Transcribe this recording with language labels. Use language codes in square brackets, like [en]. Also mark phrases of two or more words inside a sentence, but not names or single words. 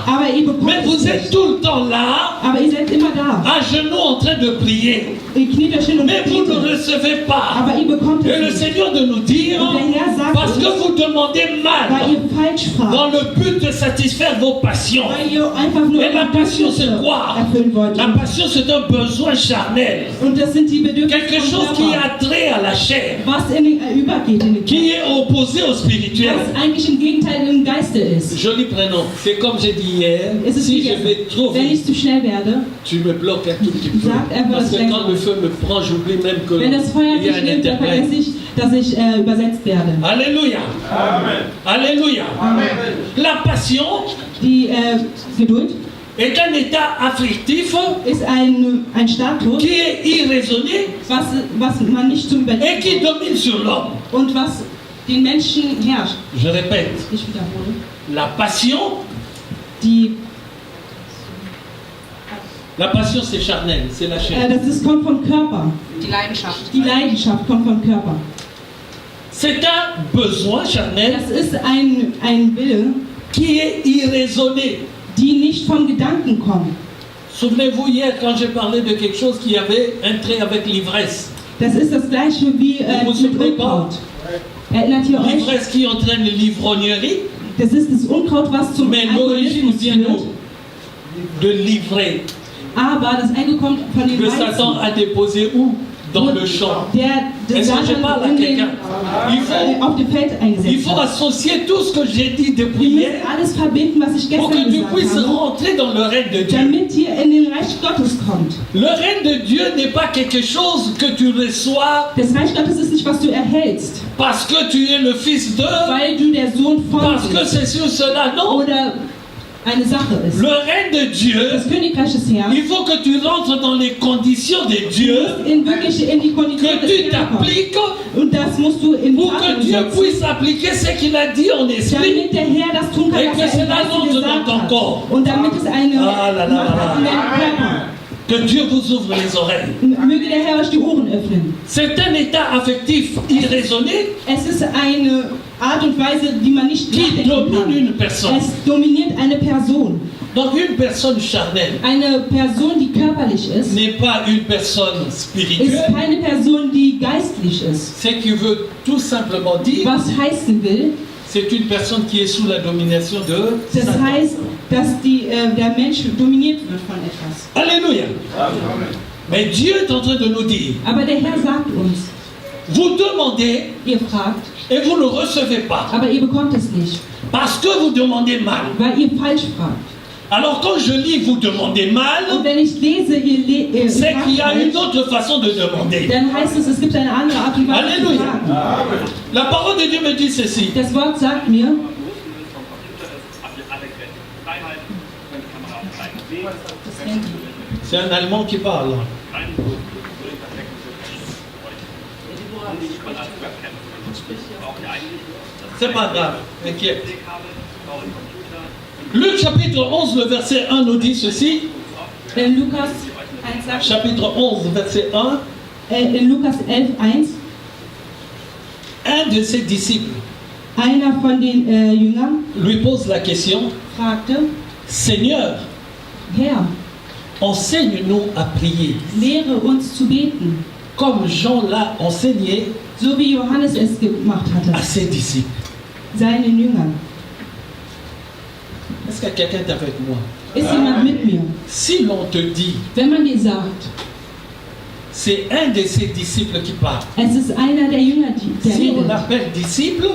[de] aber ihr bekommt [fr] Mais [de] es [fr] vous êtes [de] nicht. [fr] tout le temps là, [de] Aber ihr seid immer da. [fr] à genoux en train de prier. [de] Ihr kniet euch hin und [fr] Mais vous ne [de] betet. [fr] recevez pas. [de] Aber ihr bekommt [fr] Et [de] es [fr] le [de] nicht, [fr] Seigneur de nous dire, [de] Und der Herr sagt [fr] parce que [de] uns, [fr] vous demandez [de] weil [fr] mal, [de] ihr falsch fragt. [fr] dans le but de satisfaire vos passions. [de] Weil ihr einfach nur [fr] Et la passion, c'est quoi? [de] erfüllen wollt. [fr] La passion, c'est un besoin charnel. [de] Und das sind die Bedürfnisse [fr] Quelque [de] vom [fr] chose qui [de] Körper, [fr] a trait à la chair, [de] was übergeht in den [fr] qui [de] Körper, [fr] est opposé au spirituel. [de] was eigentlich im Gegenteil im Geiste ist. [fr] Joli prénom. C'est comme j'ai dit hier, [de] Es ist [fr] si [de] wie [fr] je vais trop [de] wenn ich [fr] vite, [de] zu schnell werde, [fr] tu me bloques un tout petit peu. [de] Sagt einfach, [fr] Parce [de] dass [fr] que [de] ich [fr] quand le feu me prend, j'oublie même que [de] wenn das Feuer [fr] il y a [de] dich [fr] un [de] nimmt, dann [fr] interprète. [de] vergesse ich, dass ich übersetzt werde. [fr] Alléluia. Alléluia. La passion [de] Die Geduld [fr] est un état afflictif [de] ist ein Status, [fr] qui est irraisonné [de] was man nicht zum [fr] et qui [de] Überleben [fr] domine sur l'homme. [de] und was den Menschen herrscht. [fr] Je répète, [de] Ich wiederhole. [fr] la passion c'est charnel, c'est la chair. [de] Kommt vom Körper. Die Leidenschaft. Die Leidenschaft kommt vom Körper. [fr] C'est un besoin charnel [de] Das ist ein Wille, [fr] qui est irraisonné. [de] die nicht vom Gedanken kommen. [fr] Souvenez-vous hier quand j'ai parlé de quelque chose qui avait un trait avec l'ivresse. [de] Das ist das gleiche wie [fr] Vous vous [de] mit [fr] souvenez pas? [de] Unkraut. Erinnert ihr euch? [fr] L'ivresse qui entraîne l'ivrognerie, [de] Das ist das Unkraut, was zum [fr] mais l'origine [de] Alkoholismus [fr] vient [de] führt. [fr] de livrer, [de] Aber das Alkohol kommt von den [fr] que Satan [de] Weizen, [fr] a déposé où? dans le champ. [de] der [fr] Est-ce que je [de] Satan [fr] parle à quelqu'un? [de] auf dem Feld [fr] Il [de] eingesetzt [fr] faut [de] hat. [fr] associer tout ce que j'ai dit [de] Wir [fr] depuis [de] müssen [fr] hier [de] alles verbinden, was ich [fr] pour [de] gestern [fr] que tu [de] gesagt [fr] puisses [de] habe, [fr] rentrer dans le règne de Dieu. [de] damit ihr in den Reich Gottes kommt. [fr] Le règne de Dieu n'est pas quelque chose que tu reçois [de] Das Reich Gottes ist nicht, was du erhältst, [fr] parce que tu es le fils de, [de] weil du der Sohn von [fr] parce que [de] bist [fr] c'est sur cela. Non. [de] oder eine Sache ist. [fr] Le règne de Dieu, [de] Das Königreich des Herrn [fr] il faut que tu rentres dans les conditions de Dieu, [de] wirklich in die Kondition [fr] que [de] des [fr] tu [de] Herrn kommt. [fr] t'appliques [de] Und das musst du in [fr] pour [de] Tat [fr] que Dieu [de] umsetzen, [fr] puisse appliquer ce qu'il a dit en esprit. [de] damit der Herr das tun kann, [fr] Et [de] was [fr] que [de] er im [fr] cela [de] Geiste [fr] rentre [de] gesagt [fr] dans ton [de] hat. [fr] corps. [de] Und damit es eine [fr] Ah là là là [de] Macht [fr] là. [de] hat in deinem Körper. [fr] Que Dieu vous ouvre les oreilles. [de] Möge der Herr euch die Ohren öffnen. [fr] C'est un état affectif irraisonné [de] Es ist eine Art und Weise, die man nicht [fr] qui [de] nachdenken [fr] domine [de] kann. [fr] une personne. [de] Es dominiert eine Person. [fr] Donc une personne charnelle [de] Eine Person, die körperlich ist, [fr] n'est pas une personne [de] ist [fr] spirituelle. [de] keine Person, die geistlich ist. [fr] Ce qui veut tout simplement dire, [de] Was heißen will, [fr] c'est une personne qui est sous la domination de [de] das [fr] Satan. [de] heißt, dass der Mensch dominiert wird von etwas. [fr] Alléluia. Mais Dieu est en train de nous dire, [de] Aber der Herr sagt uns, [fr] vous demandez [de] ihr fragt, [fr] et vous ne recevez pas. [de] aber ihr bekommt es nicht, [fr] Parce que vous demandez mal. [de] weil ihr falsch fragt. [fr] Alors quand je lis vous demandez mal, [de] Und wenn ich lese, ihr [fr] c'est [de] fragt [fr] qu'il y a une [de] falsch, [fr] autre façon de demander. [de] dann heißt es gibt eine andere Art und Weise zu [fr] Alléluia. [de] fragen. [fr] La parole de Dieu me dit ceci. [de] Das Wort sagt mir, [fr] C'est un Allemand qui parle. C'est pas grave, inquiète. Luc chapitre 11, le verset 1 nous dit ceci. [de] in Lukas 1 sagt, [fr] Chapitre 11, verset 1. [de] in Lukas 11,1, [fr] Un de ses disciples [de] einer von den Jüngern [fr] lui pose la question, [de] fragte, [fr] Seigneur, [de] Herr, [fr] enseigne-nous à prier, [de] lehre uns zu beten, [fr] comme Jean l'a enseigné [de] so wie Johannes es gemacht [fr] à [de] hatte, [fr] ses disciples. [de] seinen Jüngern. [fr] Est-ce que quelqu'un est avec moi? [de] Ist jemand mit mir? [fr] Si l'on te dit, [de] Wenn man dir sagt, [fr] c'est un de ses disciples qui parle. [de] es ist einer der Jünger, der [fr] Si on [de] redet, [fr] l'appelle disciple,